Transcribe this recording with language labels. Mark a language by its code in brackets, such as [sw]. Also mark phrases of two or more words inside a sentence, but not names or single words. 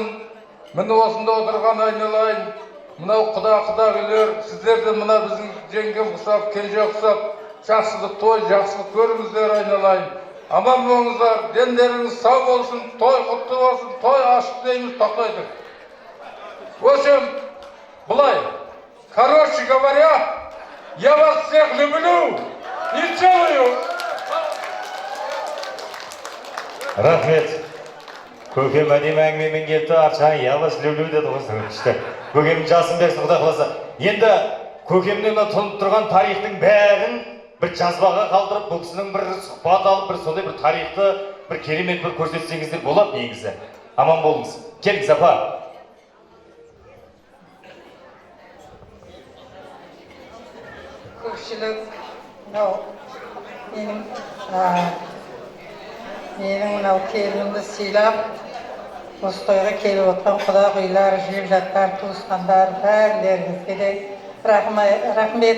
[kk] Міне осында отырған айналайын, мынау құда-құдағилер, сіздер де мына біздің жеңгем ұқсап, кенже ұқсап, жақсылық той, жақсылық көріңіздер айналайын. Аман болыңыздар, дендеріңіз сау болсын, той құтты болсын, той ашық дейміз, тоқтайды. [ru] В общем, былай. Короче говоря, я вас всех люблю и целую. [kk] Рахмет. Көкем әдемі әңгімемен келді, аршаны [ru] я вас люблю [kk] деді ғой. Көкем жасын берсін, Құдай қаласа. Енді көкемнен тұнып тұрған тарихтың бәрін бір жазбаға қалдырып, бұл кісінің бір сұхбат алып, бір сондай бір тарихты, бір керемет бір көрсетсеңіздер болады негізі. Аман болыңыз. Келіңіз, апа. Көпшілік, менің мынау келінімді сыйлап, осы тойға келіп отқан құдағилар, жекжаттар, туысқандар, бәрілеріңізге де рахмет.